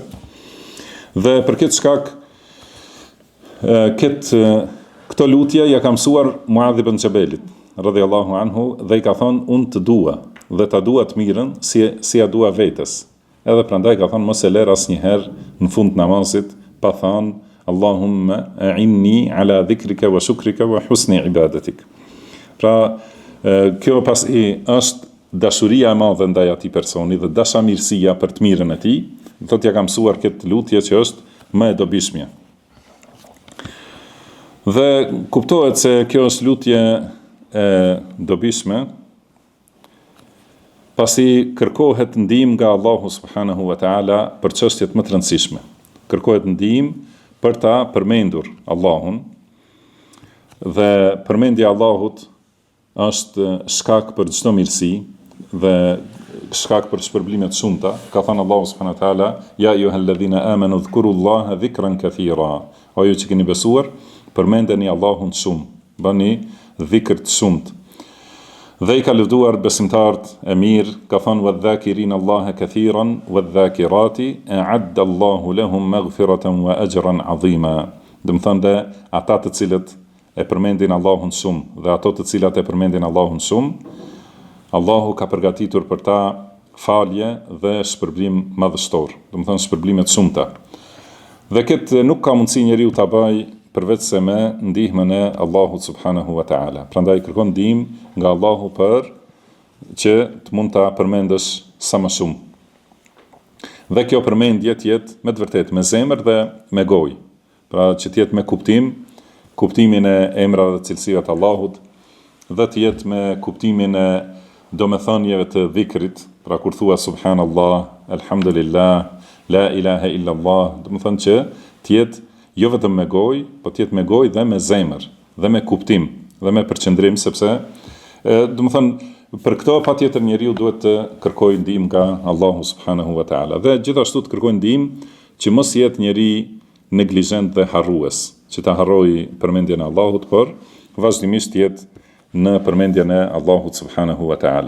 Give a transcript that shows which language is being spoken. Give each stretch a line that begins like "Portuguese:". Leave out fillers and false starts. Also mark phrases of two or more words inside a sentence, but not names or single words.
Albanian: Dhe për këtë shkak këto lutje ja ka mësuar Muadh ibn Jabalit
Arabic: رضي الله عنه
Albanian: dhe i ka thonë unë të dua dhe ta dua të mirën si ja dua vetes. Edhe prandaj ka thonë mos e lër asnjëherë në fund namazit pa thënë
Arabic: اللهم أعني على ذكرك وشكرك وحسن عبادتك.
Albanian: Pra kjo pasi është dashuria e madhe ndaj atij personi dhe dashamirësia për të mirën e tij, thotë ja ka mësuar këtë lutje që është më e dobishme. Dhe kuptohet se kjo është lutje e dobishme pasi kërkohet ndihmë nga Allahu
Arabic: سبحانه وتعالى
Albanian: për çështjet më të rëndësishme. Kërkohet ndihmë për ta përmendur Allahun Dhe përmendja Allahut është shkak për çdo mirësi dhe shkak për shpërblime të shumta. Ka thënë Allahu
Arabic: سبحانه وتعالى: يا أيها الذين آمنوا اذكروا الله ذكرا كثيرا."
Albanian: O ju që keni besuar, përmendeni Allahun shumë, bëni dhikr të shumt. Dhe I ka lëvduar besimtarët e mirë, ka thënë:
Arabic: "والذاكرين الله كثيرا والذاكرات أعد الله لهم مغفرة وأجرا عظيما."
Albanian: Do të thonë ata të cilët e përmendin Allahun shumë dhe ato të cilat e përmendin Allahun shumë, Allahu ka përgatitur për ta falje dhe shpërblim madhështor, do të thonë shpërblime të shumta. Dhe këtë nuk ka mundësi njeriu ta bëjë përveç se me ndihmën e Allahut
Arabic: سبحانه وتعالى.
Albanian: Prandaj kërkon ndihmë nga Allahu për që të mund ta përmendësh sa më shumë. Dhe kjo përmendje të jetë me të vërtetë me zemër dhe me gojë. Pra që të jetë me kuptimin e emrave dhe cilësive të Allahut, dhe të jetë me kuptimin e domethënieve të dhikrit, pra kur thua
Arabic: سبحان الله، الحمد لله، لا إله إلا الله,
Albanian: do të thonë që të jetë jo vetëm me gojë, po të jetë me gojë dhe me zemër, dhe me kuptim, dhe me përqendrim, sepse do të thonë për këto patjetër njeriu duhet të kërkojë ndihmë nga Allahu
Arabic: سبحانه وتعالى.
Albanian: Dhe gjithashtu të kërkojë ndihmë që mos jetë njeri neglizhent dhe harrues, që ta harrojë përmendjen e Allahut, por vazhdimisht jetë në përmendjen e Allahut
Arabic: سبحانه وتعالى.